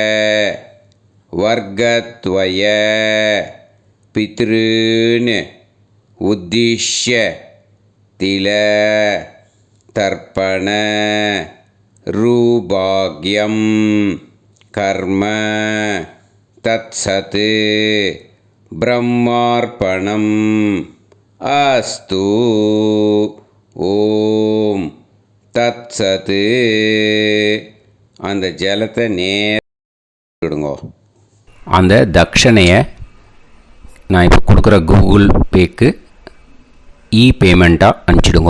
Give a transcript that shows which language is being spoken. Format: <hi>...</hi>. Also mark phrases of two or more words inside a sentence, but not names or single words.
<sa>वर्गत्वय पितॄन् उद्दिश्य तिल तर्पण रूभाग्यं कर्म तत्सत् ब्रह्मार्पणम् अस्तु ओम् तत्सत्.</sa> <ta>அந்த ஜலத்தை நேடுங்கோ. அந்த தட்சணையை நான் இப்போ கொடுக்குற கூகுள் பேக்கு பேமெண்ட்டாக அனுப்பிச்சிடுங்கோ.</ta>